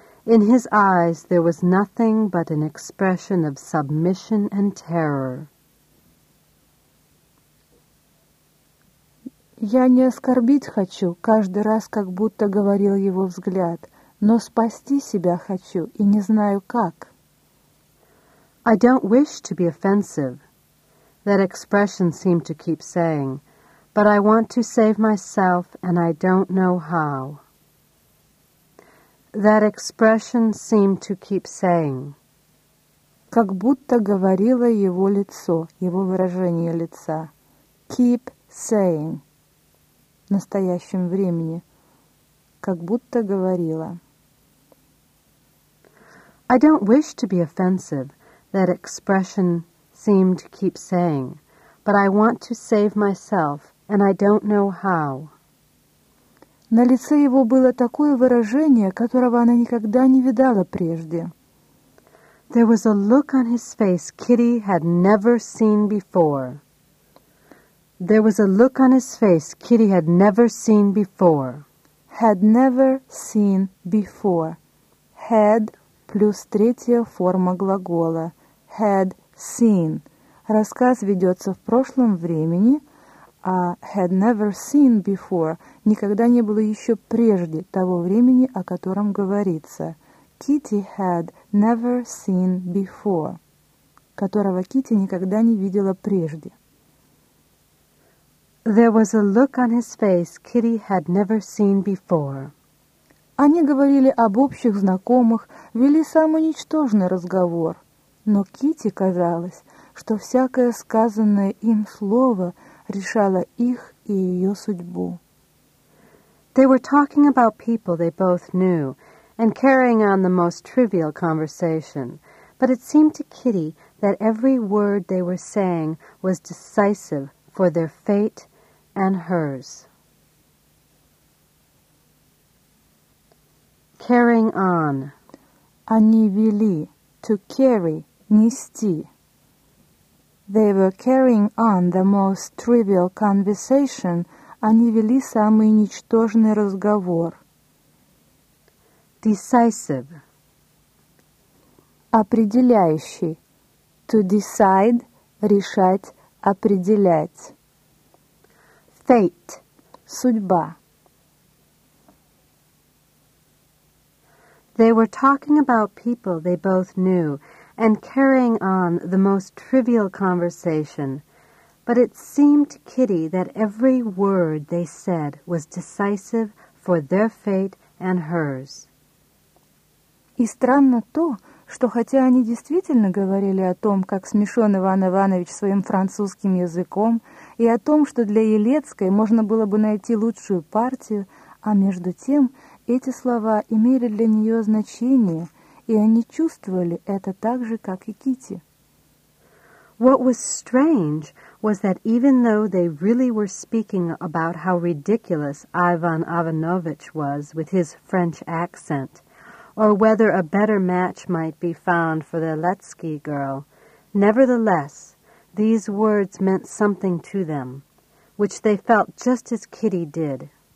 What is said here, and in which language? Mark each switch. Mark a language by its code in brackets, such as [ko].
[en] In his eyes there was nothing but an expression of submission and terror. [ru] Я не оскорбить хочу, каждый раз как будто говорил его взгляд, но спасти себя хочу и не знаю как. [en] I don't wish to be offensive, that expression seemed to keep saying, but I want to save myself and I don't know how. That expression seemed to keep saying. [ru] Как будто говорило его лицо, его выражение лица. [en] Keep saying. [ru] В настоящем времени, как будто говорила. [en] I don't wish to be offensive, that expression seemed to keep saying, but I want to save myself, and I don't know how. [ru] На лице его было такое выражение, которого она никогда не видала прежде. [en] There was a look on his face Kitty had never seen before. There was a look on his face Kitty had never seen before. Had never seen before. Had [ru] плюс третья форма глагола. [en] Had seen. [ru] Рассказ ведется в прошлом времени, а [en] had never seen before [ru] никогда не было еще прежде того времени, о котором говорится. [en] Kitty had never seen before. [ru] Которого Kitty никогда не видела прежде. [en] There was a look on his face Kitty had never seen before. [ru] Они говорили об общих знакомых, вели самый ничтожный разговор. Но Кити казалось, что всякое сказанное им слово решало их и ее судьбу. [en] They were talking about people they both knew and carrying on the most trivial conversation. But it seemed to Kitty that every word they were saying was decisive for their fate and hers. Carrying on. [ru] Они вели, [en] to carry, [ru] нести. [en] They were carrying on the most trivial conversation. [ru] Они вели самый ничтожный разговор. [en] Decisive. [ru] Определяющий. [en] To decide, [ru] решать, определять. [en] Fate. [ru] Судьба. [en] They were talking about people they both knew and carrying on the most trivial conversation. But it seemed to Kitty that every word they said was decisive for their fate and hers. [ru] И странно то, что хотя они действительно говорили о том, как смешон Иван Иванович своим французским языком, и о том, что для Елецкой можно было бы найти лучшую партию, а между тем эти слова имели для нее значение, и они чувствовали это так же, как и Кити. [en] What was strange was that even though they really were speaking about how ridiculous Ivan Ivanovich was with his French accent, or whether a better match might be found for the Letsky girl, nevertheless, these words meant something to them, which they felt just as Kitty did.